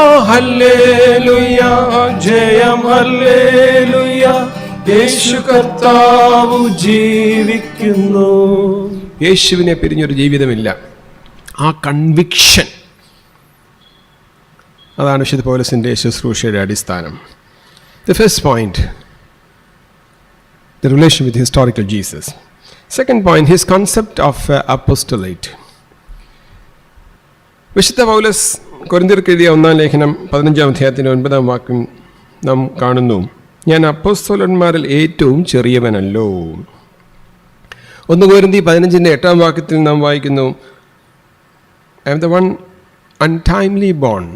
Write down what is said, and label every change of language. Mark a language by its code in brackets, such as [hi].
[ml] Hallelujah, ജയം hallelujah, യേശു കർത്താവ് ജീവിക്കുന്നു. യേശുവിനെ പിരിഞ്ഞൊരു ജീവിതമില്ല. ആ കൺവിക്ഷൻ, അതാണ് വിശുദ്ധ പൗലോസിൻ്റെ ശുശ്രൂഷയുടെ അടിസ്ഥാനം. [en] The first point, the relation with historical Jesus. Second point, his concept of apostolate. [ml] വിശുദ്ധ പൗലോസ് കൊരിന്ത്യർക്ക് എഴുതിയ 1-ാം ലേഖനം 15-ാം അധ്യായത്തിൻ്റെ 9-ാം വാക്യം നാം കാണുന്നു. ഞാൻ അപ്പോസ്തലന്മാരിൽ ഏറ്റവും ചെറിയവനല്ലോ. 1 കൊരിന്ത്യർ 15-ന്റെ 8-ാം വാക്യത്തിൽ നാം വായിക്കുന്നു, [en] I am the one untimely born.